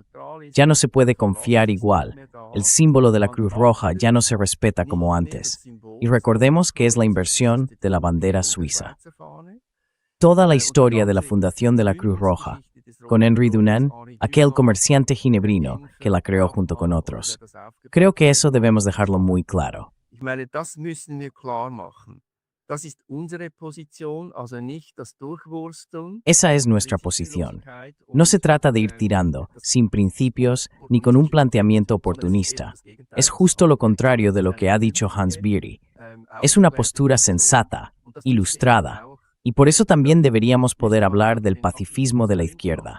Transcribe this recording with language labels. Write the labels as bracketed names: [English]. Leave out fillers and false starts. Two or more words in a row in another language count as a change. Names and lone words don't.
[Spanish] Ya no se puede confiar igual. El símbolo de la Cruz Roja ya no se respeta como antes. Y recordemos que es la inversión de la bandera suiza. Toda la historia de la fundación de la Cruz Roja, con Henri Dunant, aquel comerciante ginebrino que la creó junto con otros. Creo que eso debemos dejarlo muy claro. [German] Ich meine, das müssen wir klar machen. Das ist unsere Position, also nicht das Durchwursteln. [Spanish] Esa es nuestra posición. No se trata de ir tirando, sin principios, ni con un planteamiento oportunista. Es justo lo contrario de lo que ha dicho Hans Beery. Es una postura sensata, ilustrada, Y por eso también deberíamos poder hablar del pacifismo de la izquierda.